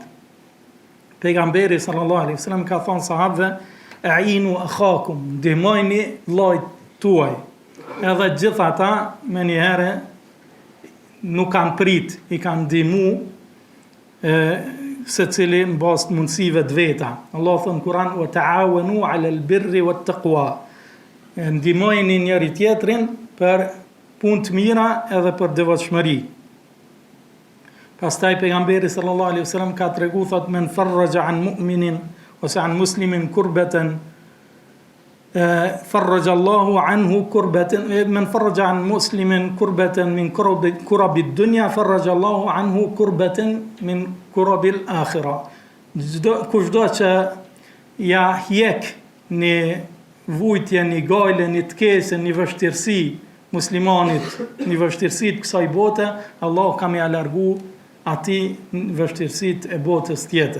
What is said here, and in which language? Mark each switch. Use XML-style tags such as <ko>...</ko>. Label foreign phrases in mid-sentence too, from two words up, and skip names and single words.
<sq>Pejgamberi</sq> <ar>صلى الله عليه وسلم</ar> <sq>ka thonë sahabëve,</sq> <ar>أعينوا أخاكم,</ar> <sq>ndihmojni vllajt tuaj. Edhe gjithë ata me një herë nuk kanë prit, i kanë ndihmu se cili në bazë të mundësive të veta. Allah thënë në Kur'an,</sq> <ar>وتعاونوا على البر والتقوى.</ar> <sq>Ndihmojni njëri tjetrin për punë të mira edhe për devotshmëri. Pastaj pejgamberi</sq> <ar>صلى الله عليه وسلم</ar> <sq>ka tregu thot</sq> <ar>من فرج عن مؤمن أو عن مسلم كربة فرج الله عنه كربة من فرج عن مسلم كربة من كرب الدنيا فرج الله عنه كربة من كرب الآخرة.</ar> <sq>Kushdo që ja hjek një vujtje, një gajle, një tkese, një vështirësi muslimanit, një vështirësit kësaj bote, Allah ka me alargu ati vështirësit e botës tjetër.</sq>